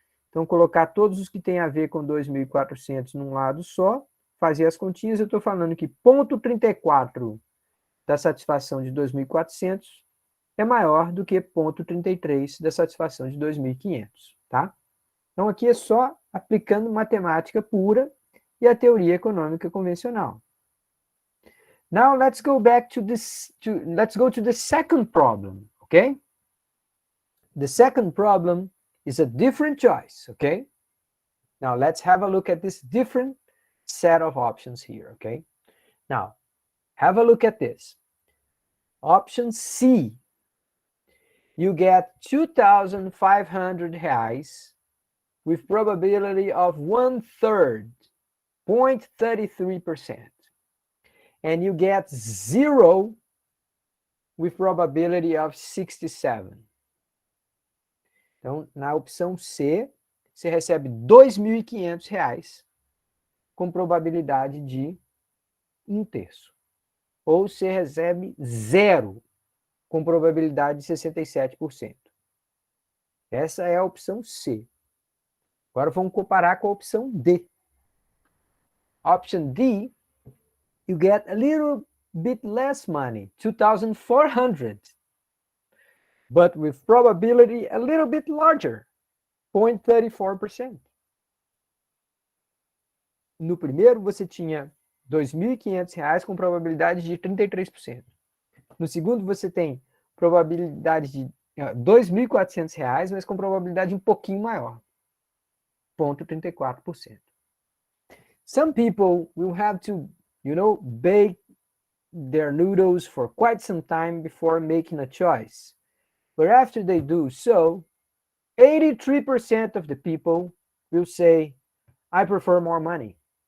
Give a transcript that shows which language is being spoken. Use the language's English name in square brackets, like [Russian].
[Portuguese] Então, colocar todos os que têm a ver com 2.400 num lado só, fazer as continhas, eu estou falando que ponto 34 da satisfação de 2.400 é maior do que ponto 33 da satisfação de 2.500, tá? Então, aqui é só aplicando matemática pura e a teoria econômica convencional. [English] Now, let's go back to this, let's go to the second problem, okay? The second problem is a different choice, okay? Now, let's have a look at this different set of options here, okay? Now, have a look at this. Option C, you get 2,500 reais with probability of 1/3, 0.33%. And you get 0 with probability of 67. [Portuguese] Então, na opção C, você recebe R$ 2.500 com probabilidade de 1/3. Ou você recebe 0 com probabilidade de 67%. Essa é a opção C. Agora vamos comparar com a opção D. [English] Option D, you get a little bit less money, 2,400, but with probability a little bit larger, 0.34%. [Portuguese] No primeiro, você tinha R$ 2.500 com probabilidade de 33%. No segundo, você tem probabilidade de R$ 2.400, mas com probabilidade um pouquinho maior, 0.34%. [English] Some people will have to, bake their noodles for quite some time before making a choice. But after they do so, 83% of the people will say, I prefer more money.